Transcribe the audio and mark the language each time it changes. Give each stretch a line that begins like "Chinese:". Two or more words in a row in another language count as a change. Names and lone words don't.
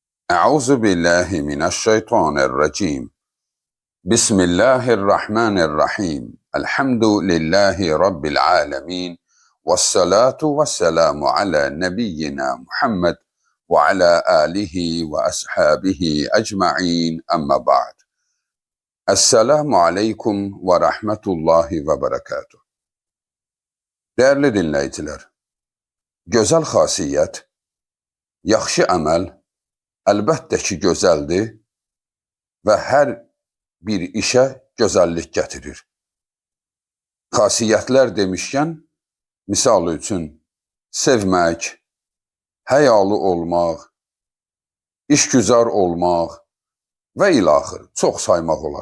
Arabic: أعوذ بالله من الشيطان الرجيم. بسم الله الرحمن الرحيم. الحمد لله رب العالمين، والصلاة والسلام على نبينا محمد وعلى آله وأصحابه أجمعين. أما بعد. السلام عليكم ورحمة الله وبركاته.
Turkish: Değerli dinleyiciler,
Azerbaijani: gözəl xasiyyət, yaxşı əməl əlbəttə ki gözəldir və hər bir işə gözəllik gətirir. Xasiyyətlər demişkən, misal üçün sevmək, həyalı olmaq, işgüzar olmaq və ilaxır çox saymaq olar.